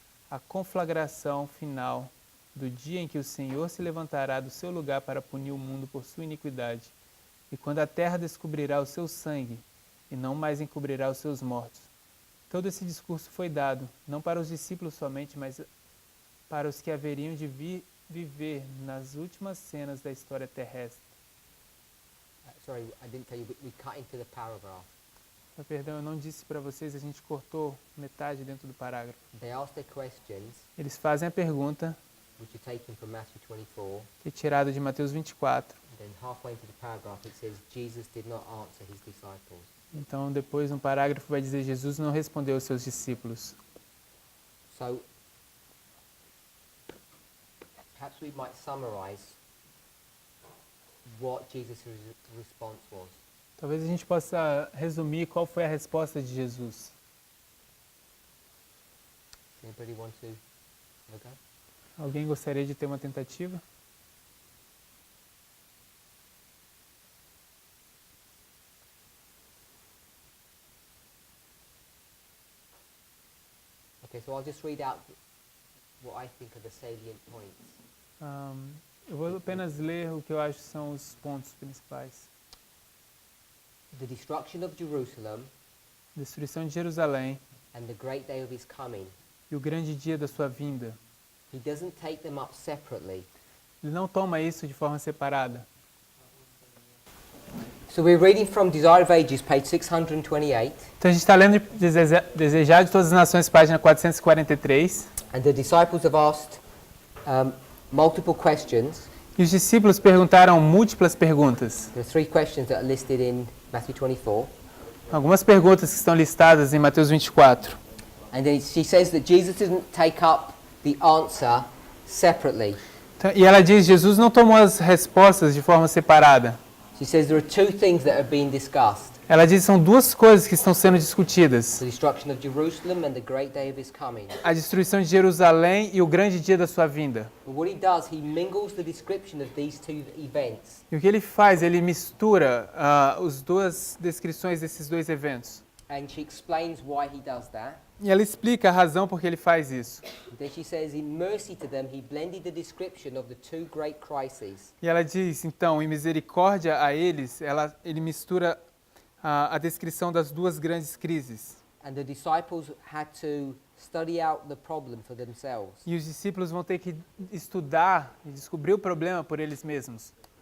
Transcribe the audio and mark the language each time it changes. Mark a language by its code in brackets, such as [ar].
[pt] A conflagração final do dia em que o Senhor se levantará do seu lugar para punir o mundo por sua iniquidade, e quando a terra descobrirá o seu sangue, e não mais encobrirá os seus mortos. Todo esse discurso foi dado, não para os discípulos somente, mas para os que haveriam de viver nas últimas cenas da história terrestre. [en] Sorry, I didn't tell you, we cut into the paragraph. [pt] Perdão, eu não disse para vocês, a gente cortou metade dentro do parágrafo. [en] They ask their questions, [pt] Eles fazem a pergunta, [en] which are taken from Matthew 24, [pt] retirada de Mateus 24. [en] and then halfway into the paragraph it says, Jesus did not answer his disciples. [pt] Então, depois, um parágrafo vai dizer, Jesus não respondeu aos seus discípulos. [en] So, perhaps we might summarize what Jesus' response was. [pt] Talvez a gente possa resumir qual foi a resposta de Jesus. [en] Anybody want to have a go? [pt] Alguém gostaria de ter uma tentativa? [en] Okay, so I'll just read out what I think are the salient points. [pt] Eu vou apenas ler o que eu acho são os pontos principais. [en] The destruction of Jerusalem [pt] Destruição de Jerusalém [en] and the great day of his coming. [pt] e o grande dia da sua vinda. [en] He doesn't take them up separately. [pt] Ele não toma isso de forma separada. [en] So we're reading from Desire of Ages, page 628. [pt] Então a gente está lendo Desejar de Todas as Nações, página 443. [en] And the disciples have asked multiple questions. [pt] E os discípulos perguntaram múltiplas perguntas. [en] There are 3 questions that are listed in Matthew 24. [pt] Algumas perguntas que estão listadas em Mateus 24. [en] And then she says that Jesus didn't take up the answer separately. [pt] Então, e ela diz, Jesus não tomou as respostas de forma separada. [en] She says there are 2 things that are being discussed. [pt] Ela diz que são duas coisas que estão sendo discutidas. [en] The destruction of Jerusalem and the great day of his coming. [pt] A destruição de Jerusalém e o grande dia da sua vinda. [en] But what he does, he mingles the description of these 2 events. [pt] E o que ele faz? Ele mistura as duas descrições desses dois eventos. [en] And she explains why he does that. [pt] E ela explica a razão por que ele faz isso. [en] And then she says, in mercy to them, he blended the description of the 2 great crises. [pt] E ela diz, então, em misericórdia a eles, ele mistura a descrição das duas grandes crises. [en] And the disciples had to study out the problem for themselves. [pt] E os discípulos vão ter que estudar e descobrir o problema por eles mesmos.